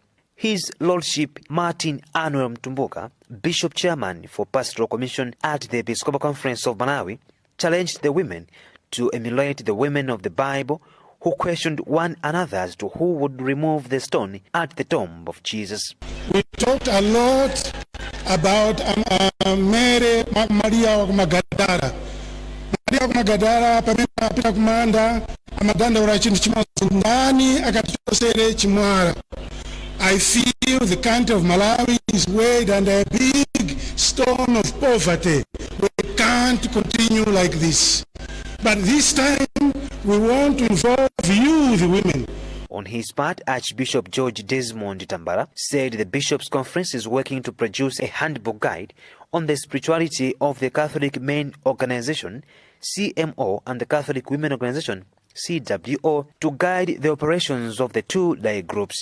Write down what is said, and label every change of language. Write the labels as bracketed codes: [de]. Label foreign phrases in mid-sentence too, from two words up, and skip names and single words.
[en] His Lordship Martin Anuel Mtumbuka, Bishop Chairman for Pastoral Commission at the Episcopal Conference of Malawi, challenged the women to emulate the women of the Bible who questioned one another as to who would remove the stone at the tomb of Jesus. We talked a lot about Mary Maria Magdalena. [ny] Maria Magdalena pamene kumanda amadandaula chinthu chimodzi ndani akatichosere chimwala. [en] I feel the country of Malawi is weighed under a big stone of poverty. We can't continue like this. But this time, we want to involve you, the women. On his part, Archbishop George Desmond Tambara said the Bishops' Conference is working to produce a handbook guide on the spirituality of the Catholic Men Organization, CMO, and the Catholic Women Organization, CWO, to guide the operations of the two lay groups.